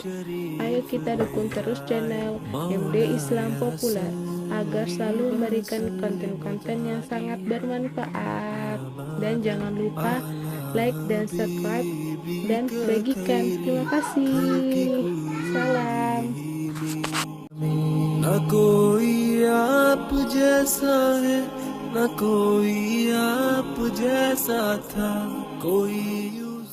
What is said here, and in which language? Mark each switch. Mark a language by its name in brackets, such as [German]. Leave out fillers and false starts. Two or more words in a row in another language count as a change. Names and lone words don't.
[Indonesian] Ayo kita dukung terus channel MD Islam Populer agar selalu memberikan konten-konten yang sangat bermanfaat. Dan jangan lupa like dan subscribe dan bagikan. Terima kasih. Salam. [Hindi] ना कोई आप जैसा है, ना कोई आप जैसा था, कोई